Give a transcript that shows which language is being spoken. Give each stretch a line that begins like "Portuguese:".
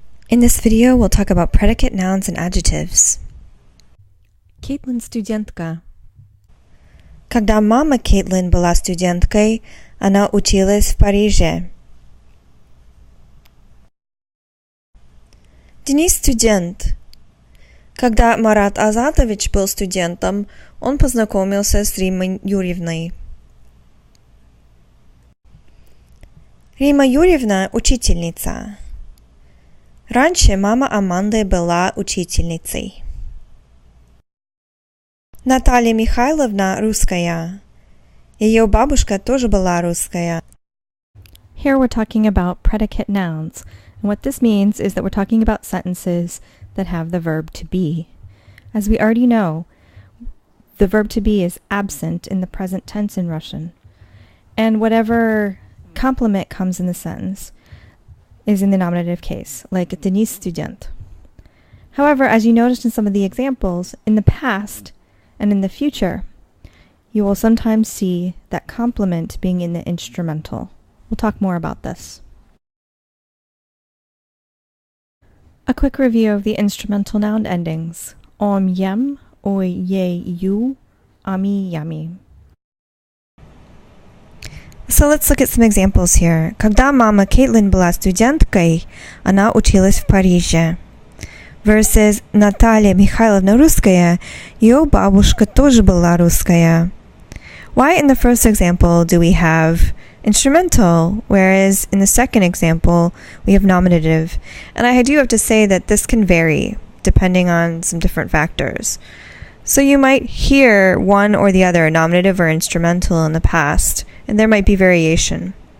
English: In this video, we'll talk about predicate nouns and adjectives.
Russian: Кейтлин студентка. Когда мама Кейтлин была студенткой, она училась в Париже. Денис студент. Когда Марат Азатович был студентом, он познакомился с Римой Юрьевной. Рима Юрьевна – учительница. Раньше мама Аманды была учительницей. Наталья Михайловна русская. Ее бабушка тоже была русская.
English: Here we're talking about predicate nouns, and what this means is that we're talking about sentences that have the verb to be. As we already know, the verb to be is absent in the present tense in Russian, and whatever complement comes in the sentence is in the nominative case, like Denis student. However, as you noticed in some of the examples, in the past and in the future, you will sometimes see that complement being in the instrumental. We'll talk more about this. A quick review of the instrumental noun endings. Om yem, oi ye you, ami yami. So let's look at some examples here.
Russian: Когда мама Кейтлин была студенткой, она училась в Париже. Versus Наталья Михайловна русская, ее бабушка тоже была русская.
English: Why in the first example do we have instrumental, whereas in the second example we have nominative? And I do have to say that this can vary depending on some different factors. So you might hear one or the other, nominative or instrumental, in the past, and there might be variation.